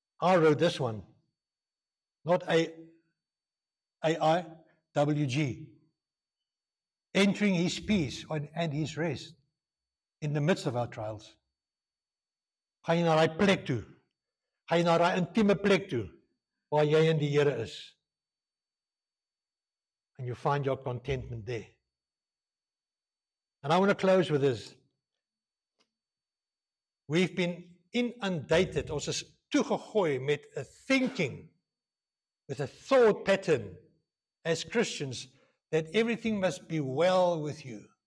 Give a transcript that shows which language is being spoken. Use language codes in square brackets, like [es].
[en] I wrote this one, not AIWG. Entering His peace and His rest in the midst of our trials. [af] Ga jy na daai plek toe? Ga jy na daai intieme plek toe waar jy en die Here is? [en] And you find your contentment there. And I want to close with this. We've been inundated, [af] ons is toegegooi met [en] a thinking, with a thought pattern as Christians that everything must be well with you.